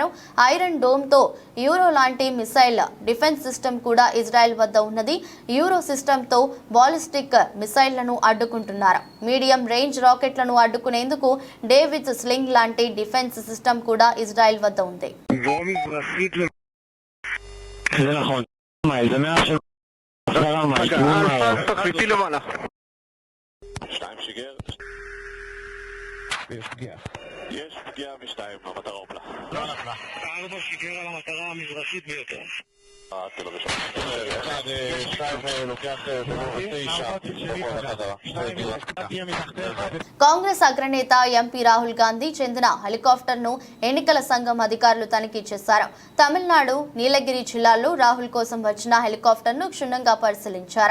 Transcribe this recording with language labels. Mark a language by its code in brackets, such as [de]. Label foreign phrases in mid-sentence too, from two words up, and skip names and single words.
[te] ఐరన్ డోమ్తో యూరో లాంటి [en] missile defense system [te] కూడా ఇజ్రాయెల్ వద్ద ఉన్నది. యూరో సిస్టమ్తో [en] ballistic missiles [te] అడ్డుకుంటున్నారు. [en] medium range rockets [te] అడ్డుకునేందుకు డేవిడ్ స్లింగ్ లాంటి [en] defense system [te] కూడా ఇజ్రాయెల్ వద్ద ఉంది. [he] יש פגיעה משתיים במטרה הופלה. לא נפלה. 4 שיגר על המטרה המזרחית ביותר. [te] కాంగ్రెస్ అగ్రనేత ఎంపీ రాహుల్ గాంధీ చెందిన హెలికాప్టర్ ను ఎన్నికల సంఘం అధికారులు తనిఖీ చేశారు. తమిళనాడు నీలగిరి జిల్లాలో రాహుల్ కోసం వచ్చిన హెలికాప్టర్ ను క్షుణ్ణంగా పరిశీలించారు.